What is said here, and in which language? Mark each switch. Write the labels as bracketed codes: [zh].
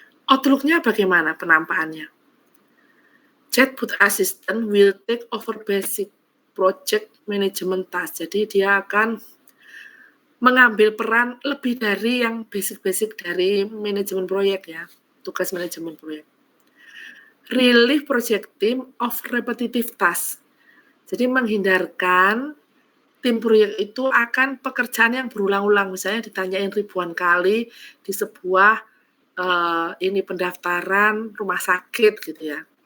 [id] Outlook-nya bagaimana penampakannya? [en] Chatbot assistant will take over basic project management task. [id] Jadi dia akan mengambil peran lebih dari yang basic-basic dari manajemen proyek ya, tugas manajemen proyek. [en] Relieve project team of repetitive task. [id] Jadi menghindarkan tim proyek itu akan pekerjaan yang berulang-ulang, misalnya ditanyain ribuan kali di sebuah pendaftaran rumah sakit gitu ya.